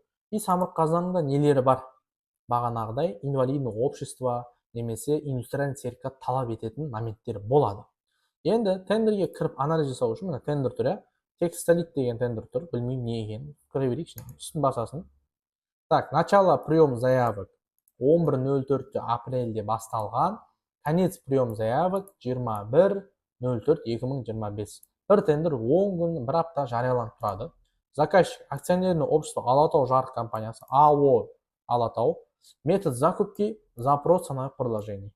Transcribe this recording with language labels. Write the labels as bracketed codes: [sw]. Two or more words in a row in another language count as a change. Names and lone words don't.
[kk] И самұрық қазынаның да нелері бар. Бағанағыдай [ru] инвалидный общество [kk] немесе [ru] индустриальный сертификат [kk] талап ететін моменттер болады. Енді тендерге кіріп анализ жасау үшін, мына тендер тұр, текстолит деген тендер тұр, білмеймін не екен. Көре берейік, үстін басасын. [ru] Так, начало прием заявок 11.04 [kk] апрельде басталған, [ru] конец прием заявок 21.04.2025. [kk] Бір тендер 10 күн, бір апта жарияланып тұрады. [ru] заказчик акционерное общество Алатау жарық компаниясы, АО Алатау, метод закупки, запрос ценовых предложений.